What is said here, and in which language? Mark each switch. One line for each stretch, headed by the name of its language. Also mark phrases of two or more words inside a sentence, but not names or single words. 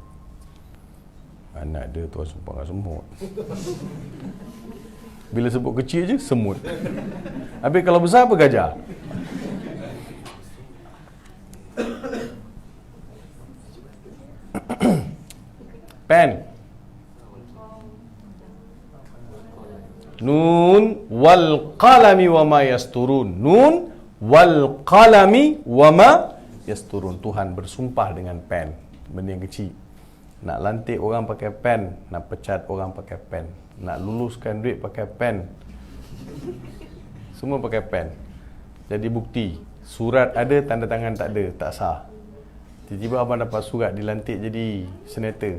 Malay: Anak dia Tuhan sumpah dengan semut. Bila sebut kecil je, semut. Habis kalau besar apa? Gajah. Pen.
Arabic: ن والقلم وما يسطرون. ن والقلم وما يسطرون.
Malay: Tuhan bersumpah dengan pen. Benda yang kecil. Nak lantik orang pakai pen, nak pecat orang pakai pen, nak luluskan duit pakai pen. Semua pakai pen. Jadi bukti, surat ada, tanda tangan tak ada, tak sah. Tiba-tiba abang dapat surat dilantik jadi senator.